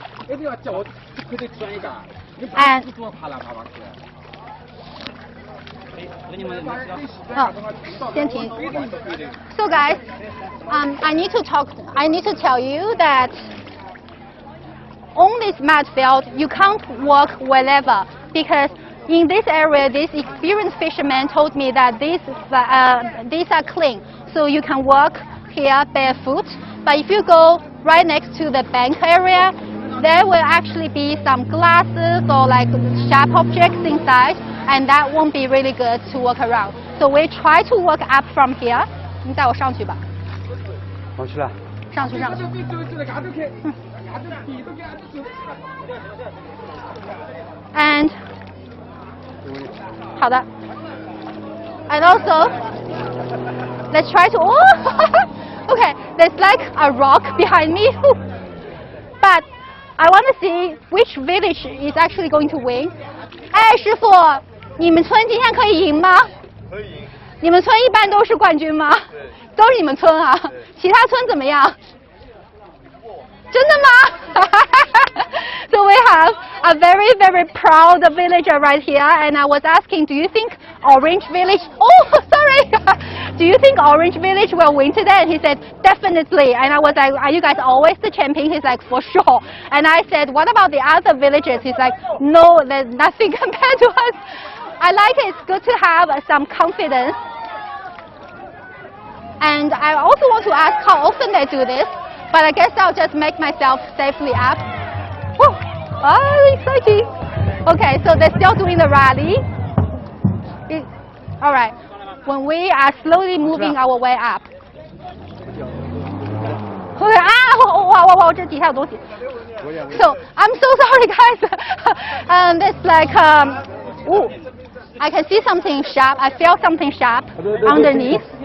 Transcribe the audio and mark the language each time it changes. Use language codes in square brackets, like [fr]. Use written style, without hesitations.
[zh] 一定要叫我可得转一个，你不多爬了爬上去。先停。 [en] So guys, I need to tell you that on this mud field you can't walk wherever because in this area, this experienced fisherman told me that these are clean, so you can walk here barefoot. But if you go right next to the bank area, there will actually be some glasses or like sharp objects inside, and that won't be really good to walk around. So we try to walk up from here. [zh] 你带我上去吧。上去了。上去上去。 [en] And [zh] 好的。 [en] And also, let's try to. Oh, okay. There's like a rock behind me, but I want to see which village is actually going to win. [zh] 哎，师傅，你们村今天可以赢吗？可以赢。你们村一般都是冠军吗？对。都是你们村啊？其他村怎么样？真的吗？ [en] So we have a very, very proud villager right here, and I was asking, do you think Orange Village? Oh, sorry. Do you think Orange Village will win today? And he said, definitely. And I was like, are you guys always the champion? He's like, for sure. And I said, what about the other villages? He's like, no, there's nothing compared to us. I like it. It's good to have some confidence. And I also want to ask how often they do this, but I guess I'll just make myself safely up. Woo! Oh, exciting. Okay, so they're still doing the rally. All right. When we are slowly moving our way up. Okay, wow, [zh] 这底下有东西. [en] So, I'm so sorry guys. It's like, ooh, I can see something sharp. I feel something sharp underneath.